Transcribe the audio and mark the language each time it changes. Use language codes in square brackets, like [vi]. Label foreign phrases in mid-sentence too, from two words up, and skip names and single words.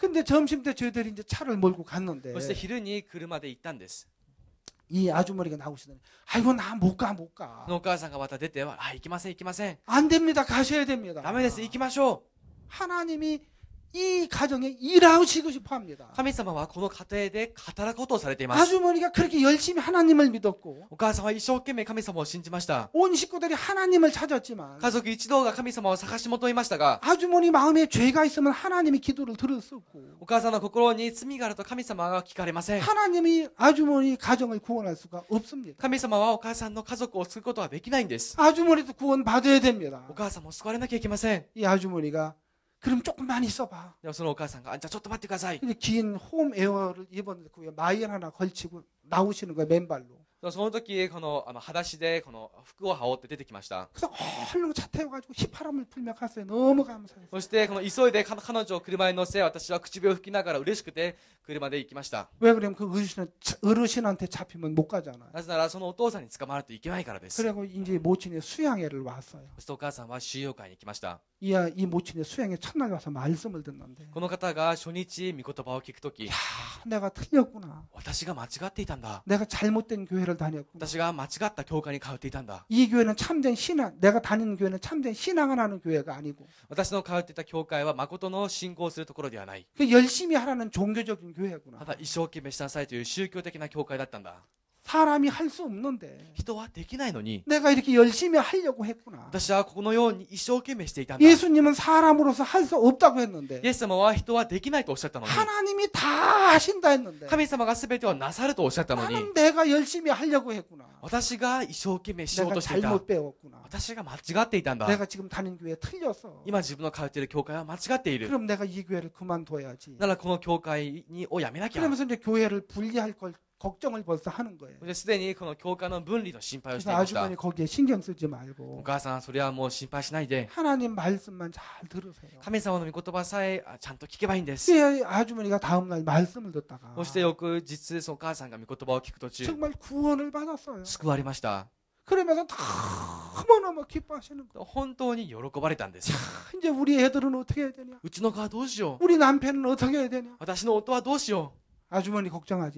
[ko] 근데 점심 때 저희들이 이제 차를 몰고 갔는데 [ja] そして昼に車で行ったんです。 [ko] 이 아주머니가 나오시더니 아이고 나 못 가 못 [ja] そ [ko] 가. [ja] のお母さんがまた出ては、行きません行きません。 [ko] 안 됩니다. 가셔야 됩니다. [ja] ダメです。行きましょ [ko] 하나님이 이 가정에 일하시고 싶어 합니다. [ja] う。神様はこの家庭で働くことをされています。 [ko] 아주머니가 그렇게 열심히 하나님을 믿었고 [ja] お母さんは一生懸命神様を信じました。 [ko] 온 식구들이 하나님을 찾았지만 [ja] 家族一同が神様を探し求めましたが、 [ko] 아주머니 마음에 죄가 있으면 하나님이 기도를 들었었고 [ja] お母さんの心に罪があると神様が聞かれません。 [ko] 하나님이 아주머니 가정을 구원할 수가 없습니다. [ja] 神様はお母さんの家族を救うことはできないんです。 [ko] 아주머니도 구원받아야 됩니다. [ja] お母さんも救われなきゃいけません。 [ko] 이 아주머니가 그럼 조금만 있어봐. [ja] でもそのお母さんが、じゃあちょっと待ってください。 [ko] 근데 긴 홈 에어를 입었는데 그 위에 마이앤 하나 걸치고 나오시는 거예요. 맨발로. [ja] その時裸足でこの服を羽織って出てきました。 [ko] 그래서 얼른 차 태워가지고 휘파람을 불며 갔어요. 너무 감사해요. [ja] そしてこの急いで彼女を車に乗せ、私は口笛を吹きながら嬉しくて車で行きました。 [ko] 왜 그러면 그 어르신한테 잡히면 못 가잖아요. [ja] なぜならそのお父さんに捕まるといけないからです。 [ko] 그리고 이제 모친이 수양회를 왔어요. [ja] そしてお母さんは収容会に行きました。 [ko] 이 모친이 수양회 첫날 와서 말씀을 듣는데 [ja] この方が初日御言葉を聞くとき、 [ko] 내가 틀렸구나. [ja] 私が間違っていたんだ。 [ko] 내가 잘못된 교회를 다녔구나. [ja] 私が間違った教会に通っていたんだ。 [ko] 이 교회는 참된 신앙, 내가 다니는 교회는 참된 신앙을 하는 교회가 아니고 [ja] 私の通っていた教会は誠の信仰するところではない。 [ko] 그 열심히 하라는 종교적인 교회구나. [ja] ただ一生懸命しなさいという宗教的な教会だったんだ。 [ko] 사람이 할 수 없는데 [ja] 人はできないのに、 [ko] 내가 이렇게 열심히 하려고 했구나. [ja] 私はこのように一生懸命していたんだ。 [ko] 예수님은 사람으로서 할 수 없다고 했는데 [ja] イエス様は人はできないとおっしゃったのに、 [ko] 하나님이 다 하신다 했는데 [ja] 神様が全てをなさるとおっしゃったのに、 [ko] 나는 내가 열심히 하려고 했구나. [ja] 私が一生懸命しよう [ko] 내가 [ja] としていた。 [ko] 잘못 배웠구나. [ja] 私が間違っていたんだ。 [ko] 내가 지금 다니는 교회 틀렸어. [ja] 今自分の通っている教会は間違っている。 [ko] 그럼 내가 이 교회를 그만둬야지. [ja] ならこの教会をやめなきゃ。 [ko] 그러면서 이제 교회를 분리할 걸 걱정을 벌써 하는 거예요. [ja] すでにこの教会の分離の心配をしてい [ko] 그래서 [ja] ました。 [ko] 아주머니 거기에 신경 쓰지 [ja] お [ko] 말고 [ja] 母さん、それはもう心配しないで、 [ko] 하나님 말씀만 잘 들으세요. [ja] 神様の御言葉さえちゃんと聞けばいいんです。 [ko] 그 아주머니가 다음날 말씀을 듣다가 [ja] そして翌日、そのお母さんが御言葉を聞く途中、 [ko] 정말 구원을 받았어요. [ja] 救われました。 [ko] 그러면서 너무너무 기뻐하시는 거예요. [ja] 本当に喜ばれたんです。 [ko] 이제 우리 애들은 어떻게 해야 되냐? [ja] うちの子はどうしよう。 [ko] 우리 남편은 어떻게 해야 되냐? [ja] 私の夫はどうしよ [ko] 아주머니 걱정하지